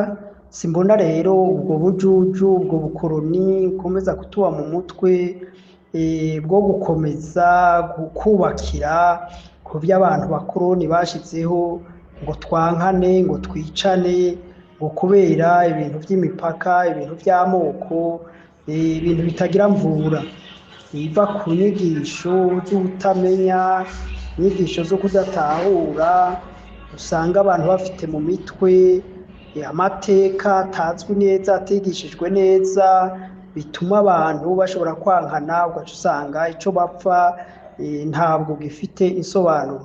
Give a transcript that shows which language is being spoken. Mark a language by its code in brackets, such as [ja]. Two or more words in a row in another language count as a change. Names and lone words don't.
[rw] Simbona rero ubwo bujuju, ubwo bukoroni bukomeza kutuba mu mutwe, bwo gukomeza kubakira ku by'abantu bakoroni bashyizeho, ngo twankane, ngo twicane, ngo kubera ibintu by'imipaka, ibintu by'amoko, ibintu bitagira mvura, biva ku nyigisho z'ubutamenya, inyigisho zo kudatahura. Usanga abantu bafite mu mitwe amateka atazwi neza, atigishijwe neza, bituma abantu bashobora kwankana, ugaca usanga icyo bapfa ntabwo gifite insobanuro.